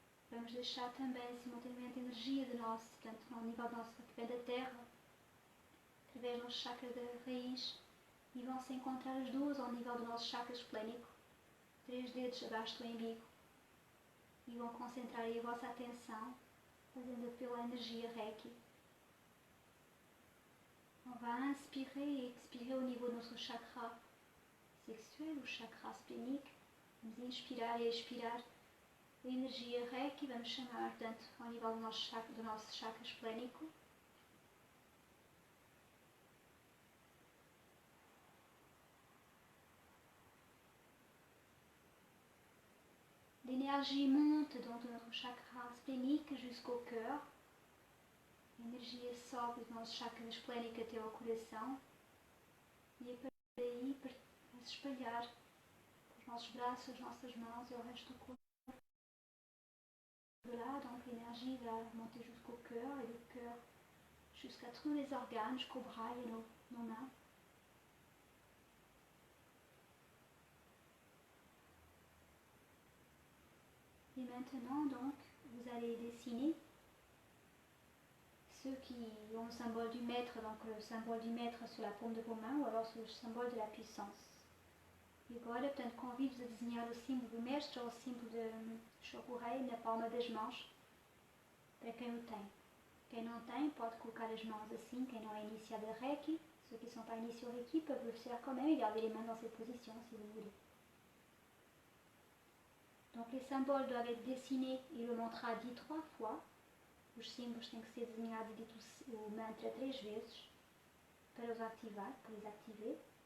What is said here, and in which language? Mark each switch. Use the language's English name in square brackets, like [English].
[Portuguese] Vamos deixar também simultaneamente a energia do nosso, portanto, ao nível do nosso através da terra, através do nosso chakra da raiz, e vão se encontrar as duas ao nível do nosso chakra esplênico, 3 dedos abaixo do umbigo, e vão concentrar aí a vossa atenção, fazendo apelo à energia Reiki. [French] On va inspirer et expirer au niveau de notre chakra sexuel, o chakra splénique. [Portuguese] Vamos inspirar e expirar a energia Reiki, vamos chamar, portanto, ao nível do nosso chakra esplênico. [French] L'énergie monte donc de notre chakra splénique jusqu'au cœur. [Portuguese] A energia sobe do nosso chakra esplênico até ao coração. E a partir daí vai se espalhar os nossos braços, as nossas mãos e o resto do corpo. [French] De là, donc l'énergie va monter jusqu'au cœur et du cœur jusqu'à tous les organes, jusqu'aux bras et nos mains. Et maintenant, donc, vous allez dessiner ceux qui ont le symbole du maître, donc le symbole du maître sur la paume de vos mains, ou alors sur le symbole de la puissance. [Portuguese] E agora, portanto, convido-vos a desenhar o símbolo do mestre ou o símbolo de Shokurei na palma das mãos, para quem o tem. Quem não tem, pode colocar as mãos assim, quem não é initiado a Reiki. [French] Ceux qui ne sont pas initiés au Reiki peuvent le faire quand même et garder les mains dans cette position, si vous voulez. Donc les symboles doivent être dessinés e o mantra dit 3 fois. [Portuguese] Os símbolos têm que ser desenhados e dito o mantra 3 vezes para os ativar, para os activer.